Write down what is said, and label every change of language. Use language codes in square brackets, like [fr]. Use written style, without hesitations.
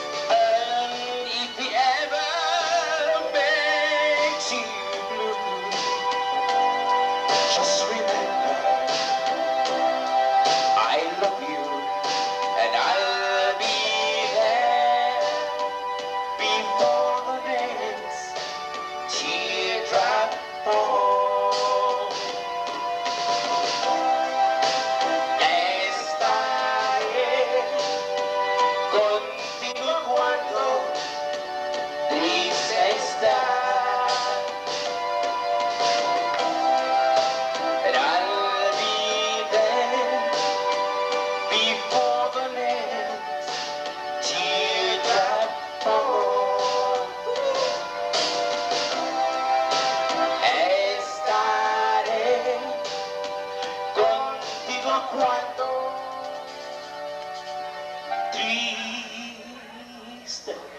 [en] And if he ever makes you blue, just remember I love you, and I'll be there before the next teardrop falls. [es] Estaré contigo cuando triste estás. [en] And I'll be there before the next teardrop falls. [es] Estaré contigo cuando triste estés.